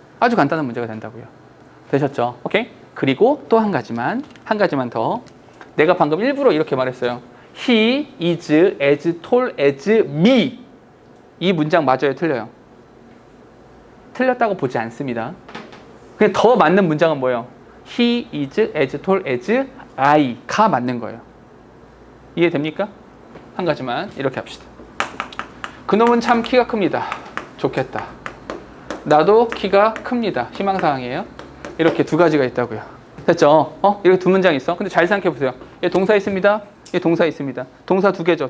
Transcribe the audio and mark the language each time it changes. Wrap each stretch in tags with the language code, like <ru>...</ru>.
<ko>아주 간단한 문제가 된다고요. 되셨죠? 오케이? 그리고 또 한 가지만 더. 내가 방금 일부러 이렇게 말했어요.</ko> <en>He is as tall as me.</en> <ko>이 문장 맞아요? 틀려요? 틀렸다고 보지 않습니다. 그냥 더 맞는 문장은 뭐예요?</ko> <en>He is as tall as I가</en> <ko>맞는 거예요. 이해됩니까? 한 가지만 이렇게 합시다. 그놈은 참 키가 큽니다. 좋겠다. 나도 키가 큽니다. 희망사항이에요. 이렇게 두 가지가 있다고요. 됐죠? 이렇게 두 문장 있어. 근데 잘 생각해 보세요. 얘 동사 있습니다. 얘 동사 있습니다. 동사 두 개죠.</ko>